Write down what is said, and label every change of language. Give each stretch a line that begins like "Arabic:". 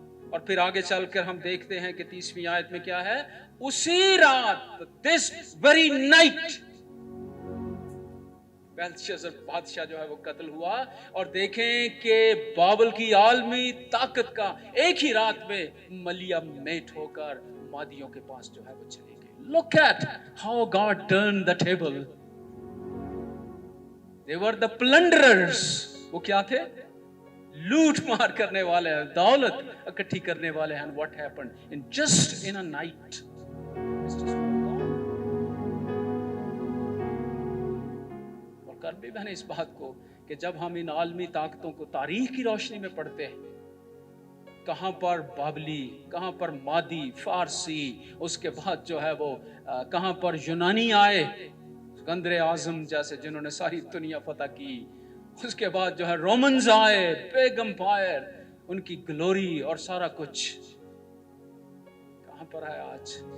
Urdu: اور پھر آگے چل کر ہم دیکھتے ہیں کہ 30ویں آیت میں کیا ہے, اسی رات,
English: this very night,
Urdu: بیلشازر بادشاہ جو ہے وہ قتل ہوا. اور دیکھیں کہ بابل کی عالمی طاقت کا ایک ہی رات میں ملیا میٹ ہو کر مادیوں کے پاس جو ہے وہ چلی گئی.
English: Look at how God turned the table. They were the plunderers.
Urdu: وہ کیا تھے؟ لوٹ مار کرنے والے ہیں, دولت اکٹھی کرنے والے ہیں.
English: What happened in just in a night?
Urdu: اور کر بھی میں نے اس بات کو کہ جب ہم ان عالمی طاقتوں کو تاریخ کی روشنی میں پڑھتے ہیں, کہاں پر بابلی, کہاں پر مادی, فارسی, اس کے بعد جو ہے وہ کہاں پر یونانی آئے, اسکندر اعظم جیسے جنہوں نے ساری دنیا فتح کی, اس کے بعد جو ہے رومنز آئے,
English: big empire,
Urdu: ان کی گلوری اور سارا کچھ کہاں پر ہے آج؟